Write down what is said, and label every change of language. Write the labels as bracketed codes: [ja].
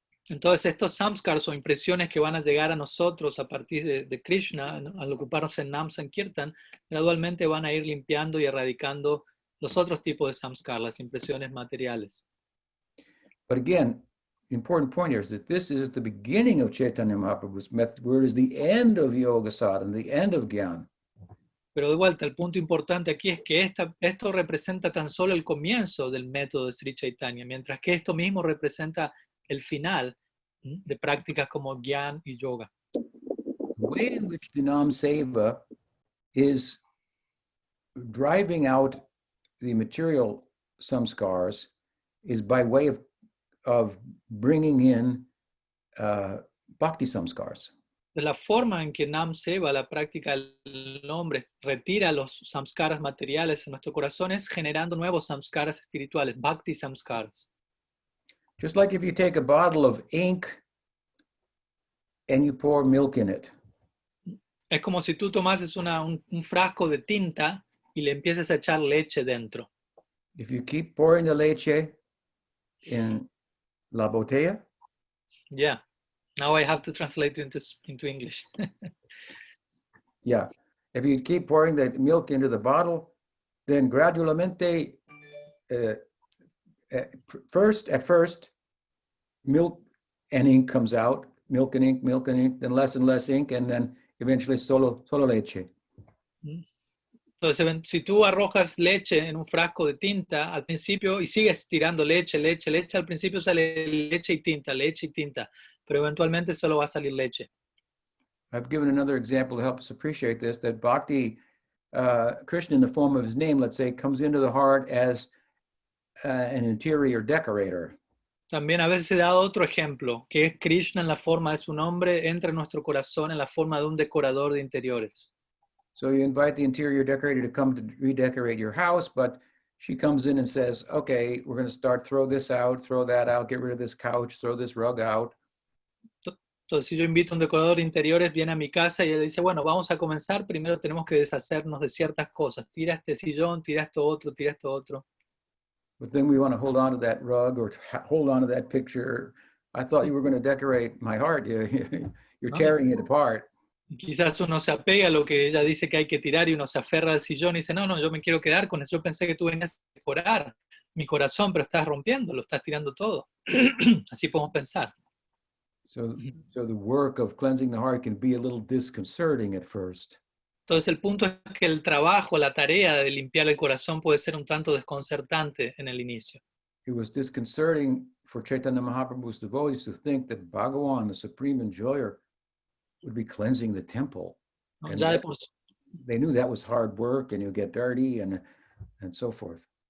[es] Entonces estos samskars o impresiones que van a llegar a nosotros a partir de Krishna, al ocuparnos en Nam Sankirtan, gradualmente van a ir limpiando y erradicando los otros tipos de samskar, las impresiones materiales. [en] But again, the important point here is that this is the beginning of Chaitanya Mahaprabhu's method, where it is the end of Yoga Sadhana, the end of Gyan. [es] Pero de vuelta, el punto importante aquí es que esto representa tan solo el comienzo del método de Sri Chaitanya, mientras que esto mismo representa el final de prácticas como Gyan y Yoga. [en] The way in which the Nam Seva is driving out the material samskars is by way of bringing in bhakti samskars. [es] De la forma en que Nam Seva, la práctica del nombre, retira los samskaras materiales en nuestros corazones, generando nuevos samskaras espirituales, bhakti samskaras. [en] Just like if you take a bottle of ink and you pour milk in it. [es] Es como si tú tomases un frasco de tinta y le empieces a echar leche dentro. [en] If you keep pouring the [es] leche [en] in [es] la botella, [en] Yeah. Now I have to translate it into English. yeah. If you keep pouring the milk into the bottle, then [es] gradualmente, [en] at first, milk and ink comes out, milk and ink, then less and less ink, and then eventually [es] solo leche. Entonces, si tú arrojas leche en un frasco de tinta al principio y sigues tirando leche, al principio sale leche y tinta, pero eventualmente solo va a salir leche. [en] I've given another example to help us appreciate this, that Bhakti, Krishna in the form of his name, let's say, comes into the heart as an interior decorator. [es] También a veces he dado otro ejemplo, que es Krishna en la forma de su nombre, entra en nuestro corazón en la forma de un decorador de interiores. [en] So you invite the interior decorator to come to redecorate your house, but she comes in and says, okay, we're going to start, throw this out, throw that out, get rid of this couch, throw this rug out. [es] Entonces, si yo invito a un decorador de interiores, viene a mi casa y él dice, bueno, vamos a comenzar, primero tenemos que deshacernos de ciertas cosas. Tira este sillón, tira esto otro. [en] But then we want to hold on to that rug or hold on to that picture. I thought you were going to decorate my heart. You're tearing it apart. [es] Quizás uno se apega a lo que ella dice que hay que tirar y uno se aferra al sillón y dice, no, yo me quiero quedar con eso. Yo pensé que tú venías a decorar mi corazón, pero estás rompiéndolo, estás tirando todo. Así podemos pensar. [en] So the work of cleansing the heart can be a little disconcerting at first. [es] Entonces el punto es que el trabajo, la tarea de limpiar el corazón puede ser un tanto desconcertante en el inicio. [en] It was disconcerting for Chaitanya Mahaprabhu's devotees to think that Bhagavan, the supreme enjoyer, would be cleansing the temple. [es] ¿No? [en] And [es] Ya de [en] that, [es] por, [en] they knew that was hard work and you get dirty and so forth.